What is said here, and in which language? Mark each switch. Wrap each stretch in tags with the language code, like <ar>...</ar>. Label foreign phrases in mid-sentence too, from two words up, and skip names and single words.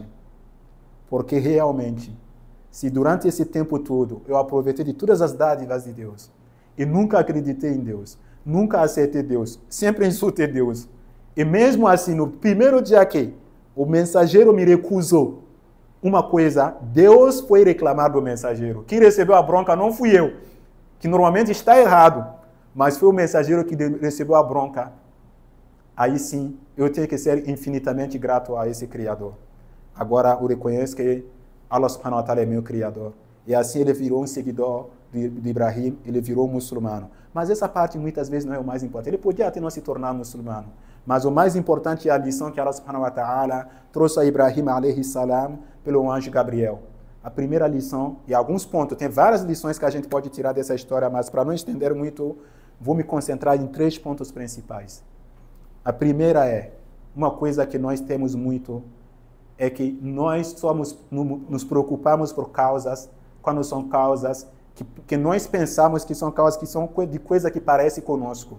<pt>Porque realmente, se durante esse tempo todo eu aproveitei de todas as dádivas de Deus e nunca acreditei em Deus, nunca aceitei Deus, sempre insultei Deus, e mesmo assim, no primeiro dia que o mensageiro me recusou uma coisa, Deus foi reclamar do mensageiro. Quem recebeu a bronca não fui eu, que normalmente está errado, mas foi o mensageiro que recebeu a bronca. Aí sim, eu tenho que ser infinitamente grato a esse Criador. Agora eu reconheço que Allah</pt> <ar>سبحانه وتعالى</ar> <pt>é meu Criador. E assim ele virou um seguidor de Ibrahim, ele virou muçulmano. Mas essa parte muitas vezes não é o mais importante. Ele podia até não se tornar muçulmano. Mas o mais importante é a lição que Allah</pt> <ar>سبحانه وتعالى</ar> <pt>trouxe a Ibrahim</pt> <ar>عليه السلام</ar> <pt>pelo anjo Gabriel. A primeira lição, e alguns pontos, tem várias lições que a gente pode tirar dessa história, mas para não estender muito, vou me concentrar em 3 pontos principais. A primeira é, uma coisa que nós temos muito, é que nós nos preocupamos por causas, quando são causas que nós pensamos que são causas que são de coisa que parece conosco.</pt>